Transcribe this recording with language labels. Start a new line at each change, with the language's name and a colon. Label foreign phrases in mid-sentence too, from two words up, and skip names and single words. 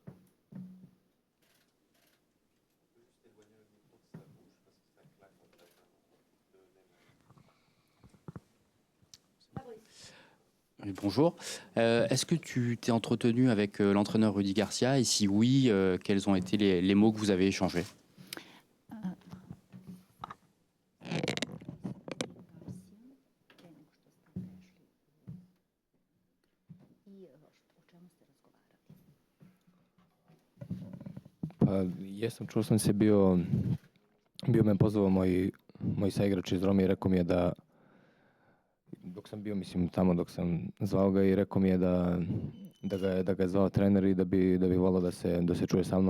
French: Oui, bonjour. Est-ce que tu t'es entretenu avec l'entraîneur Rudy Garcia? Et si oui, quels ont été les mots que vous avez échangés?
Serbian: Pa jesam, čuo sam se bio me pozvao moj saigrač iz Rome i rekao mi je da dok sam bio, mislim, tamo dok sam zvao ga i rekao mi je da ga je zvao trener i da bi volao da se čuje sa mnom.